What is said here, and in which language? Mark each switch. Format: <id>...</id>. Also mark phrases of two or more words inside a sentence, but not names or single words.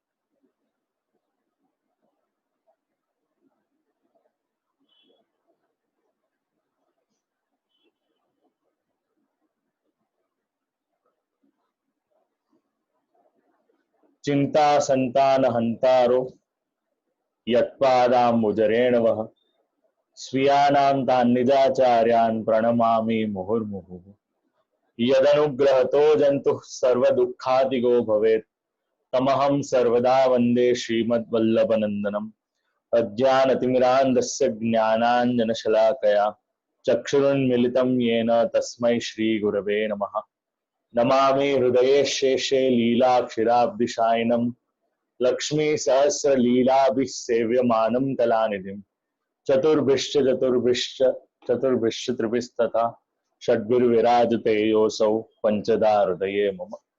<sa>चिंता संतान हंतारो यत्पादांबुजरेणवः स्वीयानां तान निजाचार्यान प्रणमामि मुहुर्मुहुः यदनुग्रहतो जंतुः सर्वदुःखातिगो भवेत तमहं सर्वदा वंदे श्रीमद्वल्लभनंदनम अज्ञानतिमिरान्धस्य ज्ञानांजनशलाकया चक्षुरुन्मिलितं येन तस्मै श्रीगुरवे नमः नमामि हृदये शेषे लीलाक्षिराब्धिशायिनं लक्ष्मीसहस्रलीलाभिः सेव्यमानं कलानिधिं चतुर्भिश्च त्रिभिस्तथा षड्भिर्विराजते योऽसौ पञ्चदा हृदये मम</sa>